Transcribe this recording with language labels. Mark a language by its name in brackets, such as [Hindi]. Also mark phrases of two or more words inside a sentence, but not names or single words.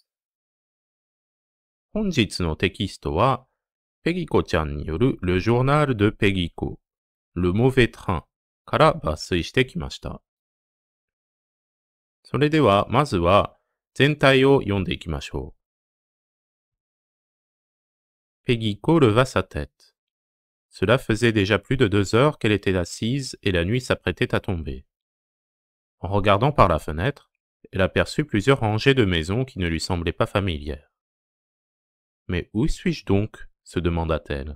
[Japanese] 本日のテキストは、ペギコちゃんによる Le Journal de Pegiko, Le Mauvais Train から抜粋してきました。それでは、まずは全体を読んでいきましょう。 [French] Pegiko leva sa tête. Cela faisait déjà plus de 2 heures qu'elle était assise et la nuit s'apprêtait à tomber. En regardant par la fenêtre, elle aperçut plusieurs rangées de maisons qui ne lui semblaient pas familières. Mais où suis-je donc? Se demanda-t-elle.